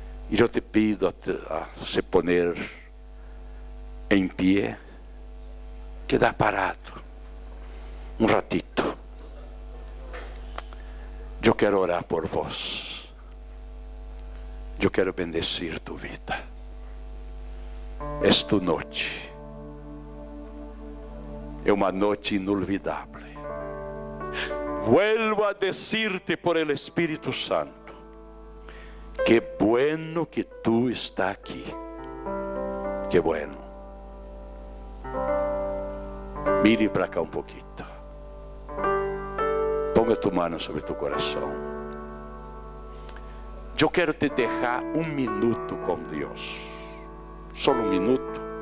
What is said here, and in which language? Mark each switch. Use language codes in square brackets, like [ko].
[es] E eu te pido a se poner em pé, quedar parado um ratito. [pt] Eu quero orar por vós. Eu quero [es] bendecir tu vida. Es tu noche. [pt] É uma noite inolvidável. [es] Vuelvo a decirte por el Espíritu Santo, que bueno que tú estás aquí. Que bueno. [pt] Mire para cá um pouquinho. [es] Ponga tu mano sobre tu coração. [pt] Eu quero te deixar um minuto com Deus. Só um minuto.